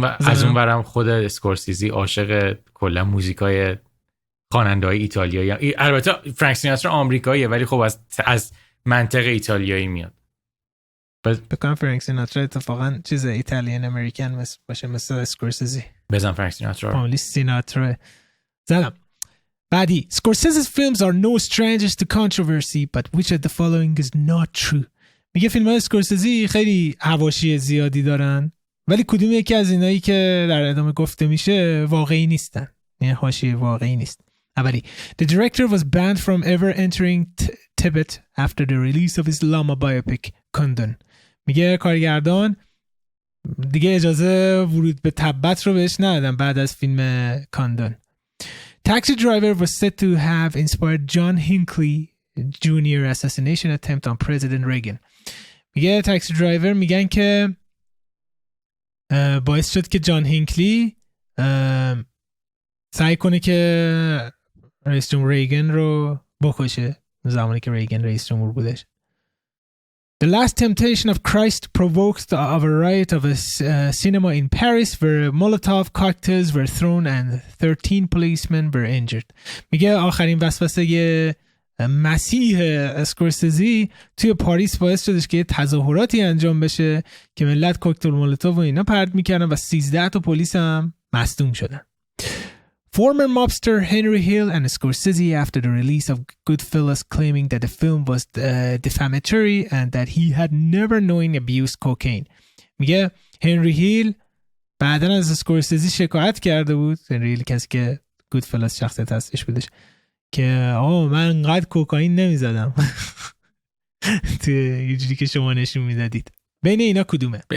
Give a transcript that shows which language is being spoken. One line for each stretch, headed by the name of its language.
Persian: از اون برم خود اسکورسیزی عاشق کلا موزیکای خواننده‌های ایتالیایی. البته فرانک سیناترا آمریکاییه ولی خب از منطق ایتالیایی میاد. بکنم فرانک سیناترا اتفاقا چیز ایتالیان امریکن باشه مثل اسکورسیزی. بزن فرانک سیناترا. فامیلی سیناترا. زدم. بعدی.
English: Scorsese's films are no strangers to controversy, but which of the following is not true?
Persian: میگه فیلم های اسکورسیزی خیلی حواشی زیادی دارن ولی کدوم یکی از اینایی که در ادامه گفته میشه واقعی نیستن، یعنی حاشیه واقعی نیست.
English: اولی The director was banned from ever entering Tibet after the release of his Lama biopic Kundun.
Persian: میگه کارگردان دیگه اجازه ورود به تبت رو بهش ندادن بعد از فیلم کاندون.
English: Taxi Driver was said to have inspired John Hinckley Jr. assassination attempt on President Reagan.
Persian: میگه تاکسی درایور میگن که باعث شد که جان هینکلی سعی کنه که رئیس جمهور ریگن رو بکشه زمانی که ریگن رئیس جمهور بودش.
English: The Last Temptation of Christ provoked a riot of a cinema in Paris where Molotov cocktails were thrown and 13 policemen were injured.
Persian: میگه آخرین وسوسه مسیح اسکورسیزی توی پاریس باعث شدش که تظاهراتی انجام بشه که ملت کوکتل مولوتوف و اینا پرت میکردن و 13 تا پلیس هم مصدوم شدن.
English: Former mobster Henry Hill and Scorsese after the release of Goodfellas claiming that the film was defamatory and that he had never known abused cocaine.
Persian: میگه هنری هیل بعدن از اسکورسیزی شکایت کرده بود، هنری هیل کسی که گودفلاس شخصیت هستش بودش، که من انقدر کوکائین نمیزدم تو یه جوری که شما نشون میدادید. بین اینا کدومه؟